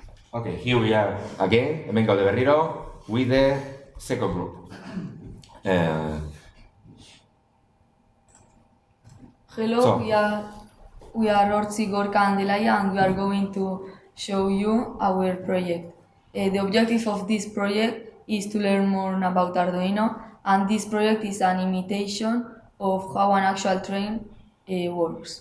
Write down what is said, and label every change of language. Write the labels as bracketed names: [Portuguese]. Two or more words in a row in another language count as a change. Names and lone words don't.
[English] Okay, here we are again, [Basque] hemen gaude berriro, [English] with the second group. Hello, So- we are Ortzi Gorka and Delaya, and we are going to show you our project. The objective of this project is to learn more about Arduino, and this project is an imitation of how an actual train works.